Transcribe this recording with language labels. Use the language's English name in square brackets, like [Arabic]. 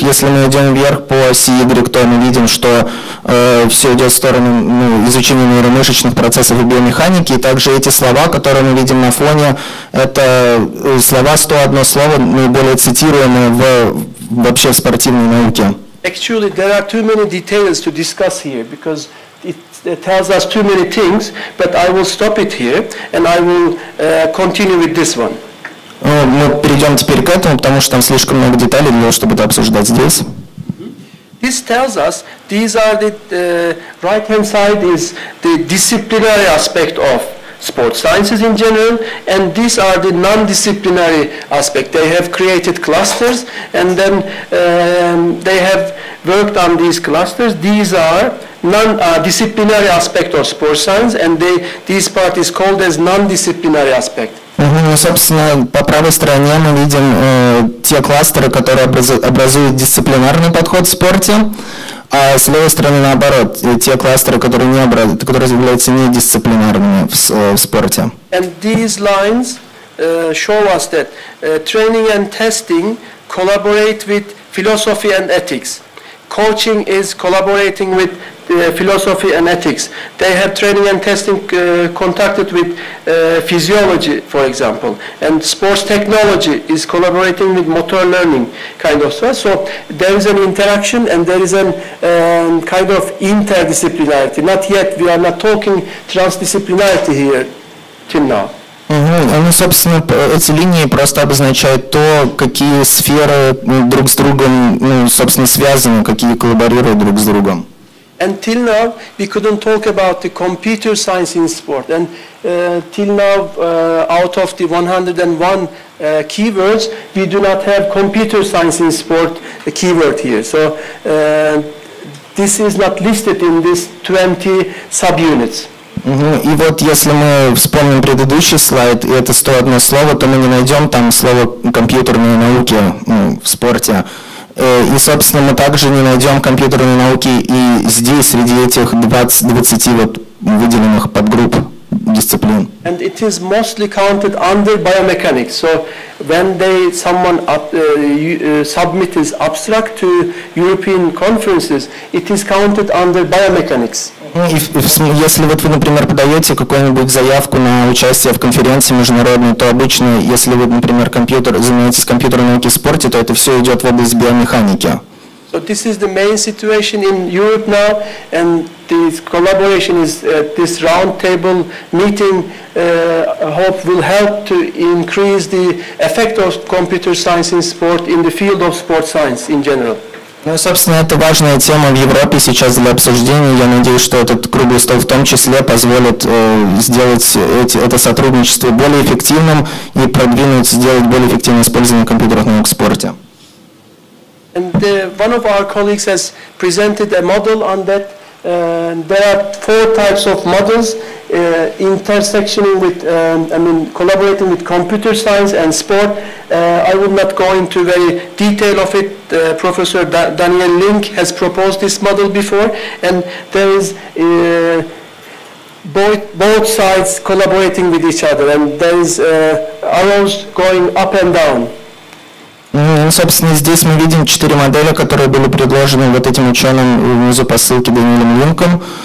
[Russian] Если мы идем вверх по оси Y, то мы видим, что все идет в сторону изучения нейромышечных процессов и биомеханики. И также эти слова, которые мы видим на фоне, это слова 101 слово, наиболее цитируемые вообще в спортивной науке. [English] Actually, there are too many details to discuss here because it tells us too many things, but I will stop it here and I will continue with this one. Мы перейдем теперь к этому, потому что там слишком много деталей для того, чтобы это обсуждать здесь. This tells us these are the right-hand side is the disciplinary aspect of sports sciences in general, and these are the non-disciplinary aspect. They have created clusters, and then they have worked on these clusters. These are non-disciplinary aspect of sports science, and this part is called as non-disciplinary aspect. [Russian] Ну, собственно, по правой стороне мы видим те кластеры, которые образуют дисциплинарный подход в спорте, а с левой стороны наоборот, те кластеры, которые являются недисциплинарными в спорте. [English] And these lines show us that training and testing collaborate with philosophy and ethics. coaching is collaborating with philosophy and ethics. They have training and testing contacted with physiology, for example. And sports technology is collaborating with motor learning kind of stuff. So there is an interaction and there is an kind of interdisciplinarity. Not yet, we are not talking transdisciplinarity here till now. [Russian] Ну, собственно, эти линии просто обозначают то, какие сферы друг с другом, ну, собственно, связаны, какие коллаборируют друг с другом. [English] Until now, we couldn't talk about the computer science in sport. And till now, out of the 101 keywords, we do not have computer science in sport keyword here. So this is not listed in these 20 subunits. [Russian] И вот если мы вспомним предыдущий слайд, и это 101 слово, то мы не найдем там слово «компьютерные науки» в спорте. И, собственно, мы также не найдем компьютерные науки и здесь, среди этих 20 вот выделенных подгрупп дисциплин. [English] And it is mostly counted under biomechanics. So when someone submit his abstract to European conferences, it is counted under biomechanics. [Russian] Если вот вы, например, подаете какую-нибудь заявку на участие в конференции международной, то обычно, если вы, например, занимаетесь компьютерной наукой в спорте, то это все идет в область биомеханики. [English] So this is the main situation in Europe now, and this collaboration is this round table meeting. I hope will help to increase the effect of computer science in sport in the field of sports science in general. [Russian] Ну и, собственно, это важная тема в Европе сейчас для обсуждения. Я надеюсь, что этот круглый стол в том числе позволит сделать это сотрудничество более эффективным и сделать более эффективное использование компьютерных наук в спорте. [English] And one of our colleagues has presented a model on that. There are 4 types of models intersectioning with, collaborating with computer science and sport. I will not go into very detail of it. Professor Daniel Link has proposed this model before, and there is both sides collaborating with each other, and there is arrows going up and down. [Russian] Ну, собственно, здесь мы видим 4 модели, которые были предложены вот этим ученым внизу по ссылке Даниэлем Линком.